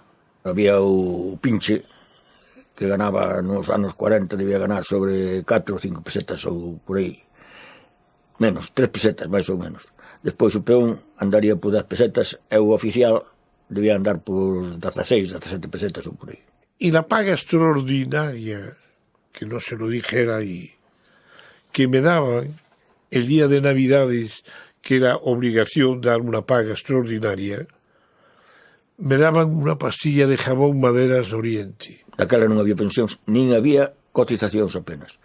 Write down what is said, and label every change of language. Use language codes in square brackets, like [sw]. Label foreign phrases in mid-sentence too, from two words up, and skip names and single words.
[gl] Había o pinche que ganaba nos anos 40, debía ganar sobre 4 ou 5 pesetas ou por aí. Menos, 3 pesetas, máis ou menos. Despois o peón andaría por 10 pesetas e o oficial debía andar por 16, 17 pesetas ou por aí. [es] Y la paga extraordinaria, que no se lo dijera ahí, que me daban el día de Navidades, que era obligación dar una paga extraordinaria, me daban una pastilla de jabón Maderas de Oriente. [gl] Daquela non había pensións, nin había cotizacións apenas.